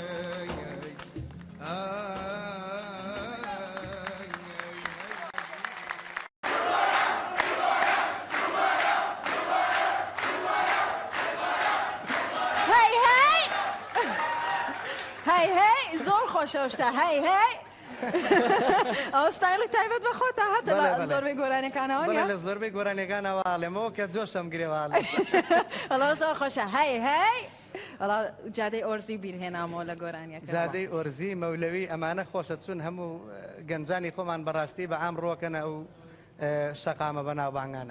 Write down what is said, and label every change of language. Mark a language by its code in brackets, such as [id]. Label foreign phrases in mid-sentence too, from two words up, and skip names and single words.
[ckb] هی هی زور خوش اشته هی هی ئەوستایڵی تایبەت بە خۆتە هاتە لە زۆربەی گۆرانەکانەوە زۆربەی گۆرانەکانەوە ئاڵێمەوە کە جۆشم گرێواڵ ئەڵە زۆر خۆشە هەی هەی ئەڵا جادەی ئۆرزی بیرهێنامەوە لە گۆرانیەکە جادەی ئۆرزی مەولەوی ئەمانە خۆشە چون هەموو گەنجانی خۆمان بەڕاستی بە ئام ڕۆکەنە و شقامە بەناو بانگانە